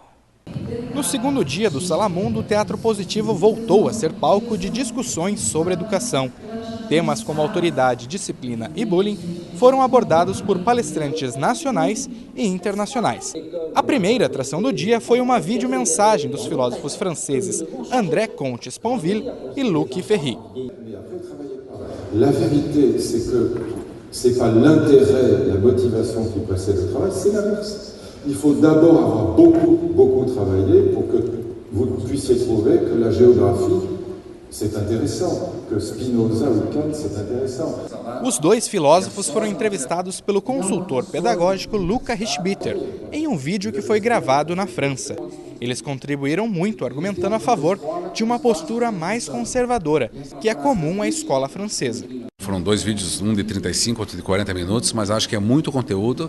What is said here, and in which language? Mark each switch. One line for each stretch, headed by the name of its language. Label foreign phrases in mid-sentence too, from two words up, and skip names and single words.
Portuguese: No segundo dia do Sala Mundo, o Teatro Positivo voltou a ser palco de discussões sobre educação. Temas como autoridade, disciplina e bullying foram abordados por palestrantes nacionais e internacionais. A primeira atração do dia foi uma videomensagem dos filósofos franceses André Comte-Sponville e Luc Ferry.
French: La vérité, c'est pas l'intérêt, la motivation qui précède le travail, c'est l'inverse. Il faut d'abord avoir beaucoup travaillé pour que vous puissiez trouver que la géographie, c'est intéressant, que Spinoza ou Kant, c'est intéressant.
Portuguese: Os dois filósofos foram entrevistados pelo consultor pedagógico Luca Rischbitter em um vídeo que foi gravado na França. Eles contribuíram muito argumentando a favor de uma postura mais conservadora, que é comum à escola francesa. Foram dois vídeos, um de 35, outro de 40 minutos, mas acho que é muito conteúdo.